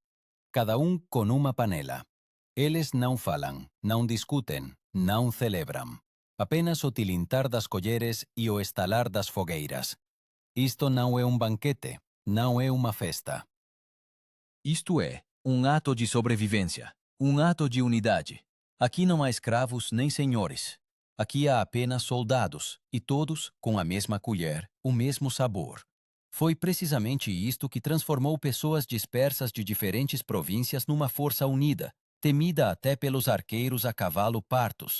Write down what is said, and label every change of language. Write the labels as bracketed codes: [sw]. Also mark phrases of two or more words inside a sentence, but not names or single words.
[gl] Cada un con unha panela. Eles non falan, non discuten, non celebran. Apenas o tilintar das colleres e o estalar das fogueiras. Isto non é un banquete, non é unha festa. [pt] Isto é ato de sobrevivência, ato de unidade. Aqui não há escravos nem senhores. Aqui há apenas soldados, e todos com a mesma colher, o mesmo sabor. Foi precisamente isto que transformou pessoas dispersas de diferentes províncias numa força unida, temida até pelos arqueiros a cavalo partos.